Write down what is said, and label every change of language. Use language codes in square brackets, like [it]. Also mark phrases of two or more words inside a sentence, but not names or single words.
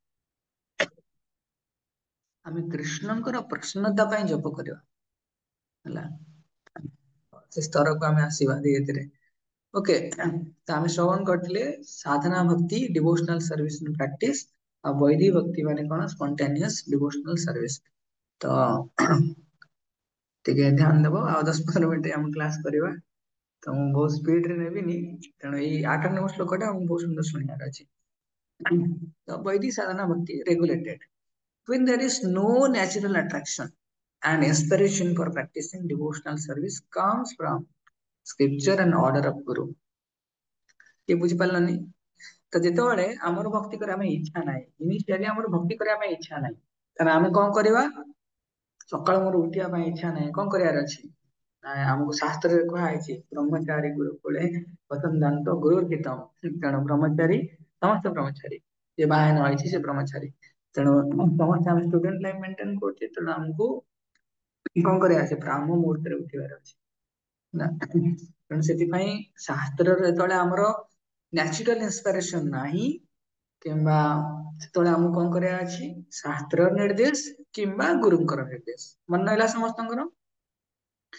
[or] ଆମେ କୃଷ୍ଣଙ୍କର ପ୍ରସନ୍ନତା ପାଇଁ ଜପ କରିବା ହେଲା ସେ ସ୍ତରକୁ ଆମେ ଆସିବା ଧୀରେ ଧୀରେ ଓକେ ତ ଆମେ ଶ୍ରବଣ କରିଥିଲେ ସାଧନା ଭକ୍ତି [en] devotional service practice [or] ଆଉ ବୈଦିକ ଭକ୍ତି ମାନେ କଣ [en] spontaneous devotional service [or] ତ ଟିକେ ଧ୍ୟାନ ଦବ ଆଉ 10-15 ମିନିଟ ଆମେ କ୍ଲାସ କରିବା ତ ମୁଁ ବହୁତ ସ୍ପିଡ ରେ ନେବିନି ତେଣୁ ଏଇ 8 ନମ୍ବର ଶ୍ଲୋକ ଟା ଆମକୁ ବହୁତ ସୁନ୍ଦର ଶୁଣିବାର ଅଛି ତ ବୈଦିକ ସାଧନା ଭକ୍ତି [en] regulated when there is no natural attraction and inspiration for practicing devotional service comes from scripture and order of guru [or] କିଏ ବୁଝିପାରିଲନି ତ ଯେତେବେଳେ ଆମର ଭକ୍ତି କରିବା ପାଇଁ ଇଚ୍ଛା ନାହିଁ ଇନିସିଆଲି ଆମର ଭକ୍ତି କରିବା ପାଇଁ ଇଚ୍ଛା ନାହିଁ ତାହେଲେ ଆମେ କଣ କରିବା ସକାଳୁ ମୋର ଉଠିବା ପାଇଁ ଇଚ୍ଛା ନାହିଁ କଣ କରିବାର ଅଛି ନାଇଁ ଆମକୁ ଶାସ୍ତ୍ରରେ କୁହାଯାଇଛି [sa] ବ୍ରହ୍ମଚାରୀ ଗୁରୁକୁଳେ ପତନ୍ଦାନ୍ତ ଗୁରୁ ହିତମ [or] ତେଣୁ ବ୍ରହ୍ମଚାରୀ ସମସ୍ତ ବ୍ରହ୍ମଚାରୀ ଯେ ବାହା ନ ହେଇଛି ସେ ବ୍ରହ୍ମଚାରୀ ତେଣୁ ସମସ୍ତେ ଆମେ [en] student life maintain [or] କରୁଛେ ତେଣୁ ଆମକୁ କଣ କରିବାର ଅଛି ବ୍ରାହ୍ମ ମୁହୂର୍ତ୍ତରେ ଉଠିବାର ଅଛି ନା ତେଣୁ ସେଥିପାଇଁ ଶାସ୍ତ୍ରରେ ଯେତେବେଳେ ଆମର [en] natural inspiration [or] ନାହିଁ କିମ୍ବା ସେତେବେଳେ ଆମକୁ କଣ କରିବାର ଅଛି ଶାସ୍ତ୍ର ନିର୍ଦ୍ଦେଶ କିମ୍ବା ଗୁରୁଙ୍କର ନିର୍ଦ୍ଦେଶ ମନେ ରହିଲା ସମସ୍ତଙ୍କର